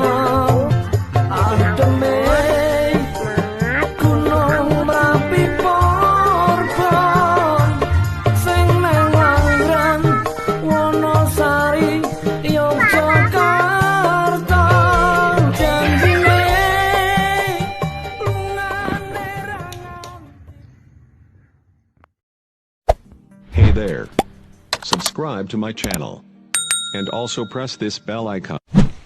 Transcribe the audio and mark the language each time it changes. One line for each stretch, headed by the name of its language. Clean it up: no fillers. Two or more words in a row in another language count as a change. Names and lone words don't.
Javanese: Ademe gunung Merapi Porbong, sing neng Langran Wonosari Yogyakarta. Janjine lungane ra
English: Hey there. Subscribe to my channel. And also press this bell icon.